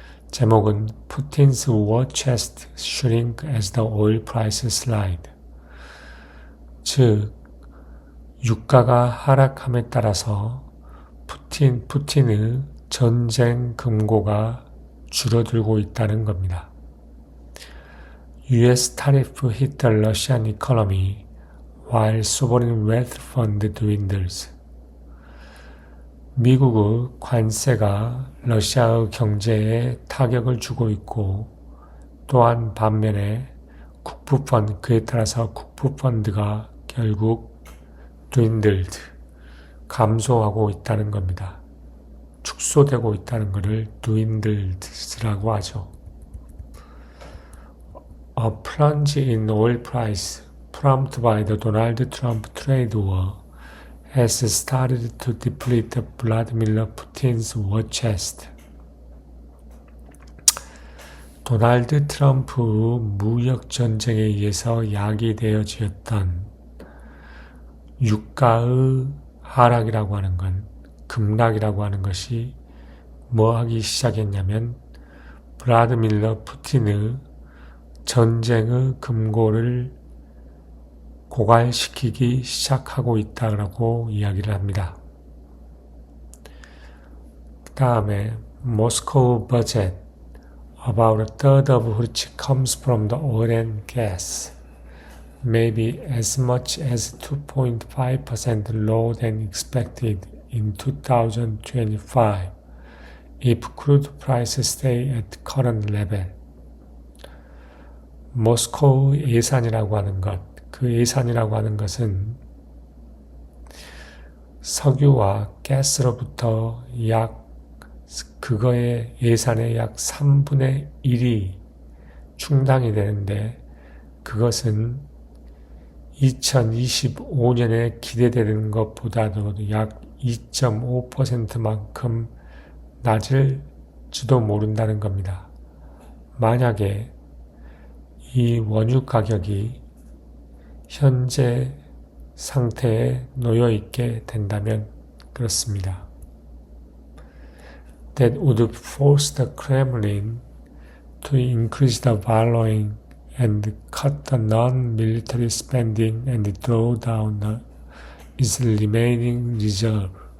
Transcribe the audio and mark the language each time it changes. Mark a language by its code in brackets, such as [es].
[ko] 제목은 [en] Putin's war chest shrink as the oil prices slide. [ko] 즉, 유가가 하락함에 따라서 푸틴의 전쟁 금고가 줄어들고 있다는 겁니다. [en] US tariff hit the Russian economy while sovereign wealth fund dwindles. [ko] 미국의 관세가 러시아의 경제에 타격을 주고 있고, 또한 반면에 그에 따라서 국부펀드가 결국 dwindled, 감소하고 있다는 겁니다. 축소되고 있다는 것을 dwindled라고 하죠. [en] A plunge in oil price prompted by the Donald Trump trade war has started to deplete Vladimir Putin's war chest. [ko] 도널드 트럼프 무역 전쟁에 의해서 야기되어지었던 유가의 하락이라고 하는 건, 급락이라고 하는 것이 뭐 하기 시작했냐면, 블라디미르 푸틴의 전쟁의 금고를 고갈시키기 시작하고 있다고 이야기를 합니다. 그 다음에 [en] Moscow budget, about a third of which comes from the oil and gas, may be as much as 2.5% lower than expected in 2025 if crude prices stay at current level. [ko] 모스코우 예산이라고 하는 것, 그 예산이라고 하는 것은 석유와 가스로부터 그거의 예산의 약 3분의 1이 충당이 되는데, 그것은 2025년에 기대되는 것보다도 약 2.5%만큼 낮을지도 모른다는 겁니다. 만약에 이 원유 가격이 현재 상태에 놓여 있게 된다면 그렇습니다. [en] That would force the Kremlin to increase the borrowing and cut the non-military spending and draw down its remaining reserve.